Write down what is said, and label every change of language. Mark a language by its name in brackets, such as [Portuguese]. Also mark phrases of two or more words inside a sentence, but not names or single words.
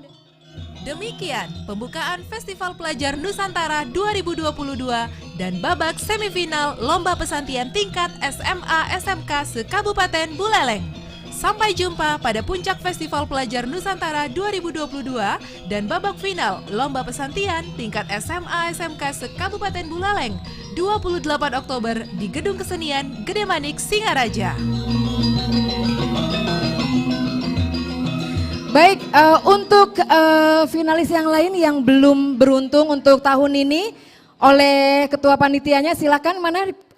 [Indonesian] Demikian pembukaan Festival Pelajar Nusantara 2022 dan babak semifinal Lomba Pesantian tingkat SMA SMK se-Kabupaten Buleleng. Sampai jumpa pada puncak Festival Pelajar Nusantara 2022 dan babak final Lomba Pesantian tingkat SMA SMK se-Kabupaten Buleleng 28 Oktober di Gedung Kesenian Gede Manik Singaraja. Baik, untuk finalis yang lain yang belum beruntung untuk tahun ini oleh ketua panitianya, silakan mana